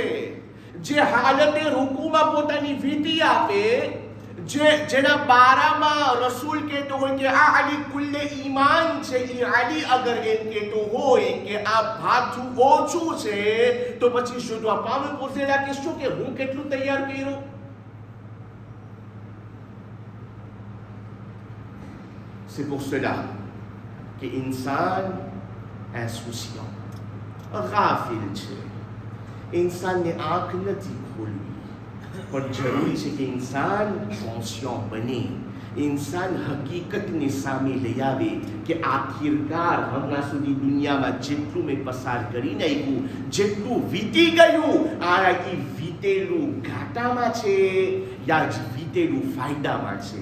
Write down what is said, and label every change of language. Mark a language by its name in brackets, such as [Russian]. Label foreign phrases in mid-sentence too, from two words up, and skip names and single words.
[Gujarati] જે હાલતે રૂકુમાં પોતાની વીતી આપે, જેના બારામાં રસૂલ કહેતો હોય કે આ અલી [Arabic] كل الإيمان [Gujarati] છે, એ અલી અગર એમ કહેતો હોય કે આ ભાથું ઓછું છે, તો પછી શોધવા પામે પોસેલા કે શું કે હું કેટલું તૈયાર કર્યું. [French] C'est pour cela que insan insouciant, [Gujarati] ગાફિલ છે, ઇન્સાનને આંખ નથી ખોલવી. પણ જરૂરી છે કે ઇન્સાન કોન્શિયસ બને. इंसान હકીકતને સામે લઈ આવે કે આખિરકાર હમણાં સુધી દુનિયામાં જેટલું મેં પસાર કરી નાખ્યું, જેટલું વીતી ગયું, આ એ વીતેલું ઘાટામાં છે યા વીતેલું ફાયદામાં છે.